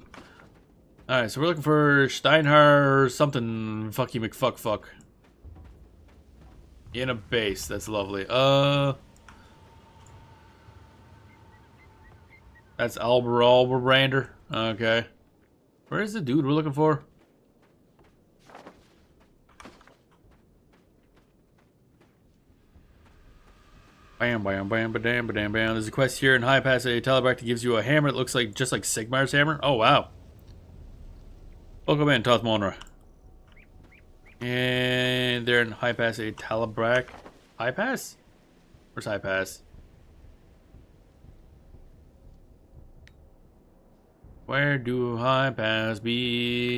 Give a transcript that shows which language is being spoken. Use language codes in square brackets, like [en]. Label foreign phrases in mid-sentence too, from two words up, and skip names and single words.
[en] Alright, so we're looking for Steinhar something fucky McFuck. In a base, that's lovely. That's Albrander. Okay. Where's the dude we're looking for? Bam, bam, bam, ba-dam, ba-dam, bam. There's a quest here in High Pass a Telebrack that gives you a hammer that looks like just like Sigmar's hammer. Oh, wow. Welcome in, Toth Monra. And they're in High Pass a Telebrack. High Pass? Where's High Pass? Where do High Pass be?